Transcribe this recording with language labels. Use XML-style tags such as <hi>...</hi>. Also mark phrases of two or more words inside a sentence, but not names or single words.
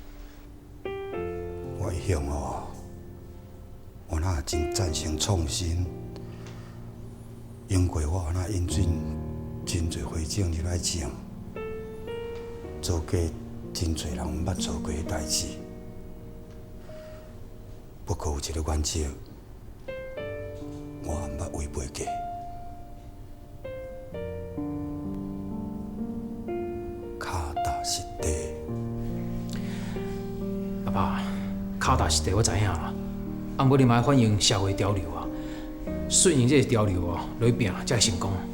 <nan>我一向哦，我那真赞成创新，因过我那引进真侪会种入来种，做过真侪人毋捌做过诶代志。不过有一个原则，我毋捌违背过。脚踏实地。阿爸，脚踏实地我知影啦，啊，毋过你嘛要反映社会潮流啊，顺应这个潮流哦，落去拼才会成功。</nan>